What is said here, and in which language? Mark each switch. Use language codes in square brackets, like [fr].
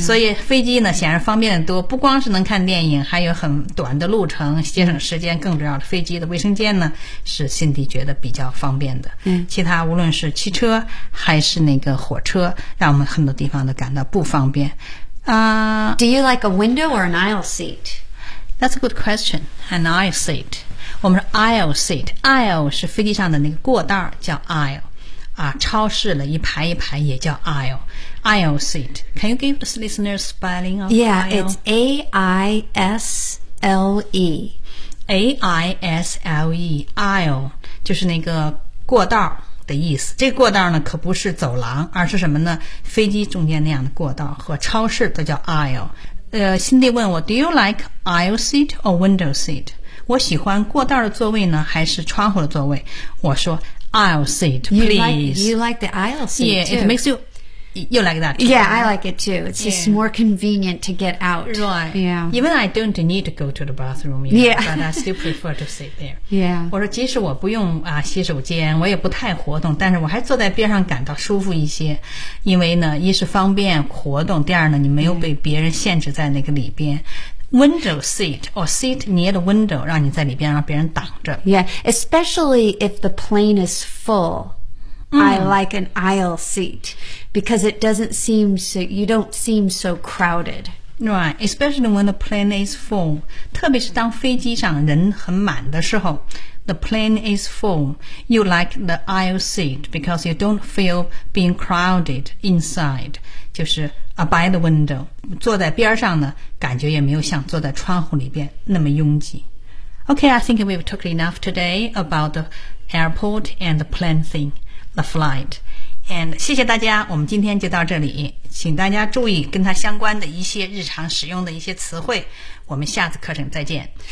[zh] 所以飞机呢显然方便得多，不光是能看电影，还有很短的路程，节省时间。更重要的，飞机的卫生间呢是辛迪觉得比较方便的。嗯、 mm. ，其他无论是汽车还是那个火车，让我们很多地方都感到不方便。 [en] Do you like a window or an aisle seat? That's a good question. An aisle seat. [zh] 我们说 [en] aisle seat, aisle [zh] 是飞机上的那个过道叫 [en] aisle, [zh] 啊，超市了一排一排也叫 [en] aisle, aisle seat. Can you give the listeners spelling of yeah, aisle? Yeah, it's A-I-S-L-E. [zh] A-I-S-L-E, aisle, 就是那个过道的意思。这个过道呢可不是走廊，而是什么呢？飞机中间那样的过道和超市都叫 aisle。辛迪问我 , [en] do you like aisle seat or window seat? [zh] 我喜欢过道的座位呢还是窗户的座位，我说 [en] aisle seat please. You like the aisle seat yeah, too. Yeah, it makes you, you like that too. Yeah, I like it too. It's、yeah. just more convenient to get out. Right. Yeah. Even I don't need to go to the bathroom, yet, yeah. but I still prefer to sit there. Yeah. [zh] 我说即使我不用、啊、洗手间，我也不太活动，但是我还坐在边上感到舒服一些，因为呢一是方便活动，第二呢你没有被别人限制在那个里边。 [en] Yeah. Window seat or seat near the window, [zh] 让你在里边让别人挡着。 [en] Yeah, especially if the plane is full,、mm. I like an aisle seat because it doesn't seem so, you don't seem so crowded. Right, especially when the plane is full. [zh] 特别是当飞机上人很满的时候 [en] the plane is full. You like the aisle seat because you don't feel being crowded inside. [zh] 就是 [en] by the window, [zh] 坐在边上呢感觉也没有像坐在窗户里边那么拥挤。 [en] Okay, I think we've talked enough today about the airport and the plane thing, the flight. [zh] And 谢谢大家，我们今天就到这里，请大家注意跟它相关的一些日常使用的一些词汇，我们下次课程再见。